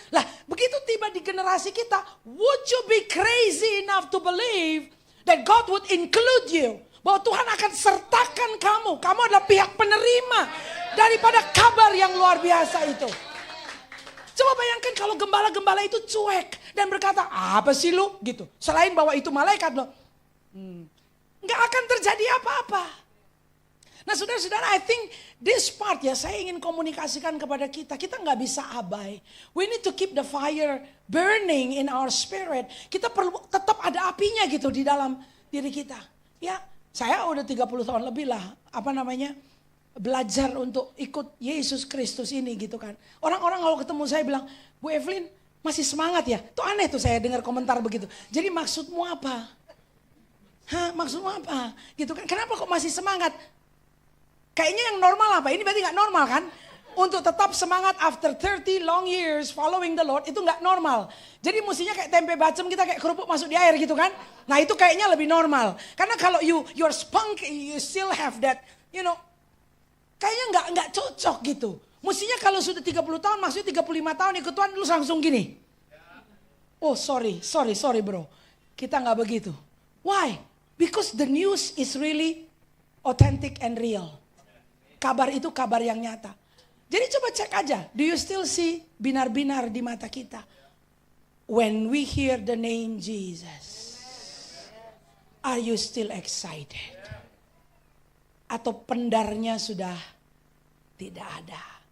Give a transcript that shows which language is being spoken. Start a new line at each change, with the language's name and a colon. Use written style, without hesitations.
Indonesian: Lah begitu tiba di generasi kita,
English: would you be crazy enough to believe that God would include you?
Indonesian: Bahwa Tuhan akan sertakan kamu. Kamu adalah pihak penerima daripada kabar yang luar biasa itu. Coba bayangkan kalau gembala-gembala itu cuek dan berkata, apa sih lu gitu. Selain bahwa itu malaikat loh. Nggak akan terjadi apa-apa. Nah saudara-saudara,
English: I think this part
Indonesian: ya saya ingin komunikasikan kepada kita. Kita nggak bisa abai.
English: We need to keep the fire burning in our spirit.
Indonesian: Kita perlu tetap ada apinya gitu di dalam diri kita. Ya, saya udah 30 tahun lebih lah, belajar untuk ikut Yesus Kristus ini gitu kan. Orang-orang kalau ketemu saya bilang, Bu Evelyn masih semangat ya? Tuh aneh tuh saya dengar komentar begitu. Jadi maksudmu apa? Maksudmu apa? Gitu kan, kenapa kok masih semangat? Kayaknya yang normal apa? Ini berarti gak normal kan? Untuk tetap semangat
English: after 30 long years following the Lord
Indonesian: itu gak normal. Jadi mestinya kayak tempe bacem kita kayak kerupuk masuk di air gitu kan. Nah itu kayaknya lebih normal. Karena kalau
English: you're spunk, you still have that,
Indonesian: kayaknya gak cocok gitu. Mestinya kalau sudah 30 tahun, maksudnya 35 tahun ikut Tuhan lu langsung gini.
English: Oh sorry bro.
Indonesian: Kita nggak begitu.
English: Why? Because the news is really authentic and real.
Indonesian: Kabar itu kabar yang nyata. Jadi coba cek aja.
English: Do you still see
Indonesian: binar-binar di mata kita?
English: When we hear the name Jesus. Are you still excited?
Indonesian: Atau pendarnya sudah tidak ada?